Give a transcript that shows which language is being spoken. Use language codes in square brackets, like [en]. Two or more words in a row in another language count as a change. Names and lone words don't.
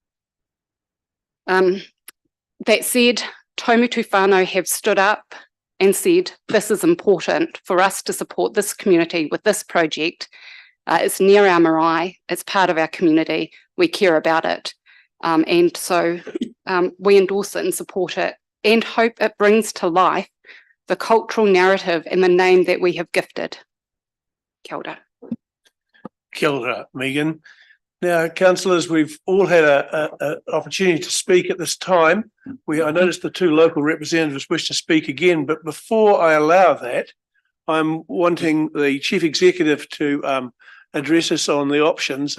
[en] That said, Taumatu whānau have stood up and said, this is important for us to support this community with this project. It's near our marae, it's part of our community, we care about it. And so we endorse it and support it and hope it brings to life the cultural narrative and the name that we have gifted. [mi] Kia ora. Kia ora, Megan. [en] Now, councillors, we've all had an opportunity to speak at this time. I noticed the 2 local representatives wish to speak again, but before I allow that, I'm wanting the Chief Executive to address us on the options.